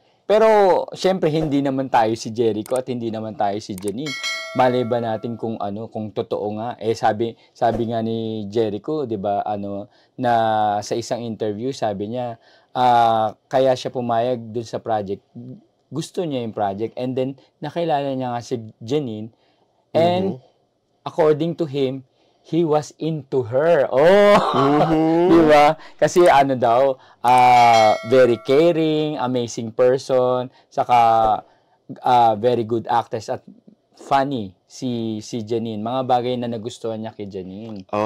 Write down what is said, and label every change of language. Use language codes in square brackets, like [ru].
[tl] Pero, syempre, hindi naman tayo si Jericho at hindi naman tayo si Janine. Malay ba natin kung totoo nga? Sabi nga ni Jericho, 'di ba, na sa isang interview, sabi niya, kaya siya pumayag dun sa project. Gusto niya yung [en] project and then [tl] nakilala niya nga si Janine [en] and according to him, he was into her. [tl] Di ba? Kasi daw, [en] very caring, amazing person, [tl] saka [en] very good actress [tl] at funny si Janine. Mga bagay na nagustuhan niya kay Janine.